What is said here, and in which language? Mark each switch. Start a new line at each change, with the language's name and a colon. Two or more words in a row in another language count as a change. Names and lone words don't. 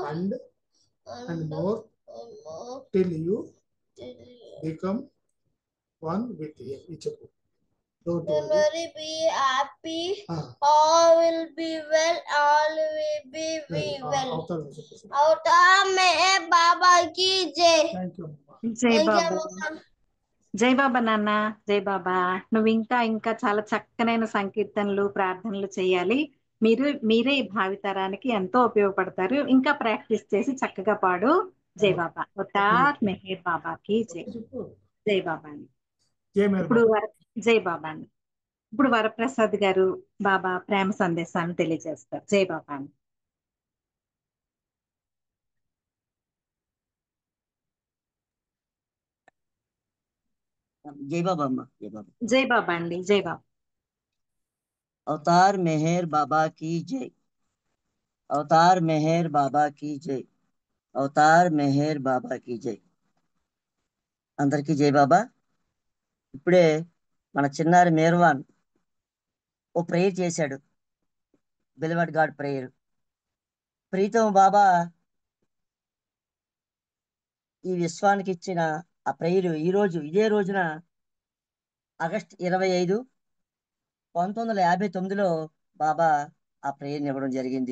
English: and more till you become one with him. Don't Don't worry. worry, be happy. All will be well. All will be well.
Hindi: अवतार में बाबा की जय.
English: Thank you.
Telugu: జై
English: Thank you,
Telugu: బాబా. Mama. జై బాబా నాన్న. జై బాబా. నువ్వు ఇంకా ఇంకా చాలా చక్కనైన సంకీర్తనలు ప్రార్థనలు చేయాలి. మీరే ఈ భావితరానికి ఎంతో ఉపయోగపడతారు. ఇంకా ప్రాక్టీస్ చేసి చక్కగా పాడు. జై బాబా. అవతార్ మెహర్ బాబాకి జై. జై బాబా అని. జై మేర ఇప్పుడు బాబా. జై బాబా అని. ఇప్పుడు వరప్రసాద్ గారు బాబా ప్రేమ సందేశాన్ని తెలియజేస్తారు. జై బాబా అని.
Hindi: जय बाबा अम्मा जय बाबा।
Telugu: జై బాబా అండి. జై బాబా.
Hindi: अवतार मेहर बाबा की जय। अवतार मेहर बाबा की जय। अवतार मेहर बाबा की जय।
Telugu: అందరికీ జై బాబా। ఇప్పుడే మన చిన్నారి మేర్వాన్ ఓ ప్రేయర్ చేశాడు,
English: beloved God prayer.
Telugu: ప్రీతం బాబా ఈ విశ్వానికి ఇచ్చిన ఆ ప్రేయర్ ఇదే రోజున ఆగస్టు 25, 1959లో బాబా ఆ ప్రేయర్ని ఇవ్వడం జరిగింది.